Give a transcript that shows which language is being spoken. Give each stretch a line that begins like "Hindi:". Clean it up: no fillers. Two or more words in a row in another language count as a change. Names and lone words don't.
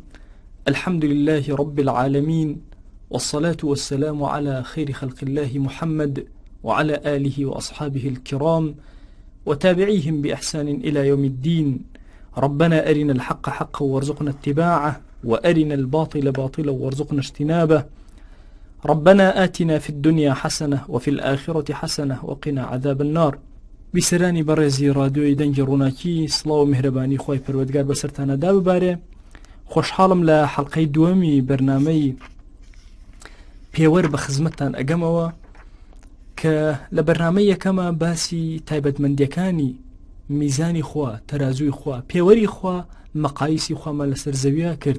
Arabic: الحمد لله رب العالمين، والصلاة والسلام على خير خلق الله محمد وعلى آله وأصحابه الكرام وتابعيهم بإحسان إلى يوم الدين. ربنا أرنا الحق حقا وارزقنا اتباعه، وأرنا الباطل باطلا وارزقنا اجتنابه. ربنا آتنا في الدنيا حسنة وفي الآخرة حسنة وقنا عذاب النار.
Central Kurdish: بیسەرانی بەڕێزی ڕادیۆی دەنگی ڕووناکی، سڵاو و میهرەبانی خۆی پەروەردگار بەسەرتانەدا ببارێ. خۆشحاڵم لە حەڵقەی دووەمی بەرنامەی پێوەر بە خزمەتتان ئەگەمەوە کە لە بەرنامەی یەکەمە باسی تایبەتمەندیەکانی میزانی خوا، تەرازووی خوا، پێوەری خوا، مەقایسی خوامان لەسەر زەویە کرد.